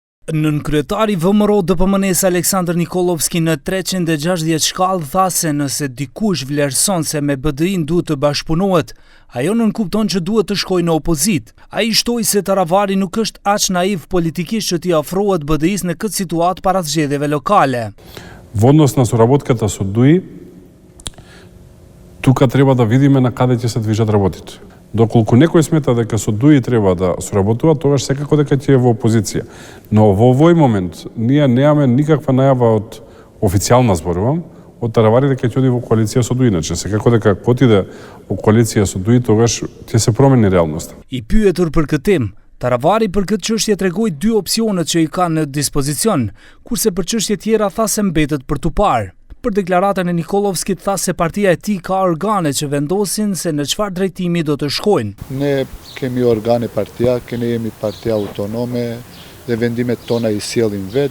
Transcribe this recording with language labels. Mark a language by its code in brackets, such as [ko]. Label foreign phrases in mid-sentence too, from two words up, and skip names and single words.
[sq] Nën kryetari VMRO DPMN-s Aleksandr Nikolovski në 360 shkallë tha se nëse dikush vlerëson se me BDI-n duhet të bashkëpunohet, ajo nënkupton që duhet të shkojë në opozit. Ai shtoi se Taravari nuk është aq naiv politikisht që t'i afrohet BDI-s në këtë situatë para zgjedhjeve lokale. [mk] В однос на соработката со ДУИ, тука треба да видиме на каде ќе се движат работите. Доколку некој смета дека со ДУИ треба да соработува, тогаш секако дека ќе е во опозиција. Но во овој момент ние немаме никаква најава од официјална, зборувам, од Таравари дека ќе оди во коалиција со ДУИ. Иначе секако дека кога отиде во коалиција со ДУИ, тогаш ќе се промени реалноста. [sq] I pyetur për këtë temë, Taravari për këtë çështje tregoi dy opsionet që i ka në dispozicion, kurse për çështje tjera tha se mbetet për tu parë. Për deklaratën e Nikolovskit tha se partia e tij ka organe që vendosin se në çfarë drejtimi do të shkojnë. Ne kemi organe partia, ne jemi partia autonome dhe vendimet tona i sjellim vetë.